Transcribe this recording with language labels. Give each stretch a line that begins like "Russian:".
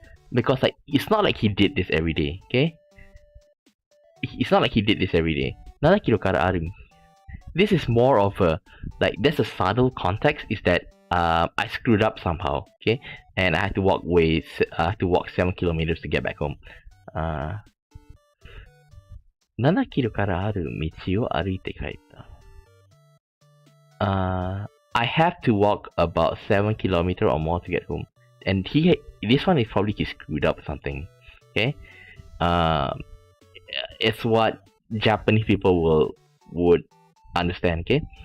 English: Because like, it's not like he did this every day. Okay? It's not like he did this every day.
Japanese: 7キロからある。
English: This is more of a, like, there's a subtle context, is that I screwed up somehow, okay? And I had to walk 7 kilometers to get back home.
Japanese: 7キロからある道を歩いて帰った。
English: I have to walk about 7 kilometers or more to get home. And this one is probably he screwed up something, okay? It's what Japanese people would understand, okay?